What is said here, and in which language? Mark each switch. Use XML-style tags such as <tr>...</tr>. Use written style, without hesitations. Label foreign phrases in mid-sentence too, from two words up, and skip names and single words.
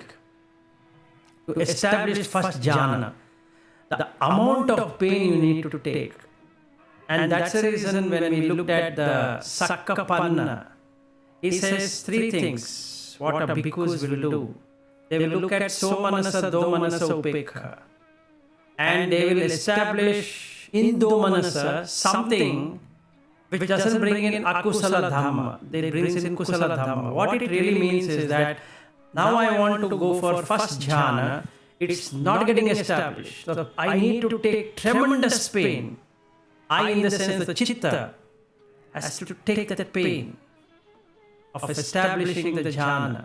<en>To establish first jhana, the amount of pain you need to take. And that's the reason when we looked at the Sakkapanna, he says 3 things what a bhikkhus will do. They will look at</en> <pi>somanasa, domanasa, upekha.</pi> <en>And they will establish in domanasa something which doesn't bring in</en> <pi>akusala dhamma.</pi> <en>They bring in</en> <pi>kusala dhamma.</pi> <en>What it really means is that Now I want to go for first jhana. It's not getting established. So I need to take tremendous pain. I, in the sense, the chitta, has to take that pain of establishing the jhana.</en>